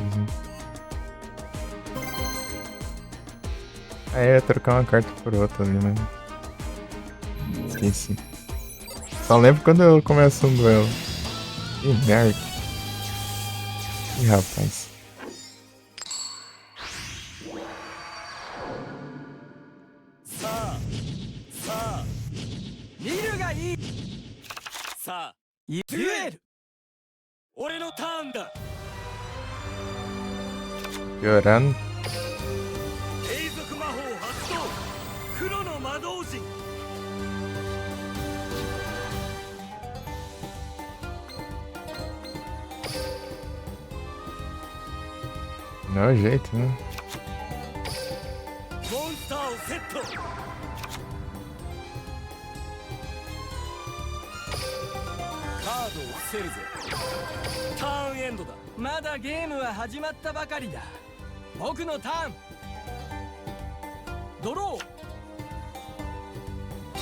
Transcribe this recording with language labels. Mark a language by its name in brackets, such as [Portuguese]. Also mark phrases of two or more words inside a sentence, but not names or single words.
[Portuguese] Aí eu ia trocar uma carta por outra ali, né? Esqueci. Só lembro quando eu começo um duelo. Ih, merda. Ih, rapaz. [Japanese] さあ、デュエル。俺のターンだ。 [Portuguese] Piorando. [Japanese] 永続魔法発動。黒の魔導陣。 [Portuguese] Não é o jeito, né? [Japanese] モンスターをセット。カードを伏せるぜ。ターンエンドだ。まだゲームは始まったばかりだ。僕のターン。ドロー。